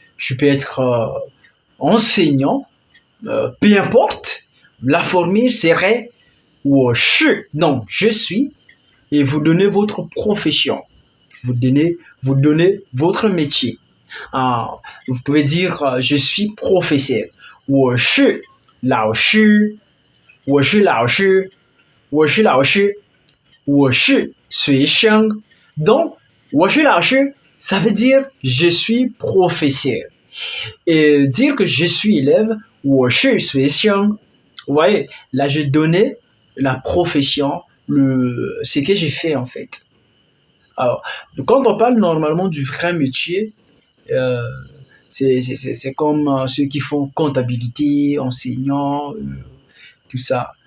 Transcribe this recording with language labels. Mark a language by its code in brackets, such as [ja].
[fr] Tu peux être enseignant, peu importe. La formule serait ou non, je suis, et vous donnez votre profession. Vous donnez votre métier. Vous pouvez dire je suis professeur. [zh] 我是老师，我是老师，我是老师，我是学生。 [fr] Donc, [zh] 我是老师, [fr] ça veut dire je suis professeur. Et dire que je suis élève, [zh] 我是学生. [fr] Vous voyez, là je donnais la profession, ce que j'ai fait en fait. Alors, quand on parle normalement du vrai métier, c'est comme ceux qui font comptabilité, enseignants, tout ça.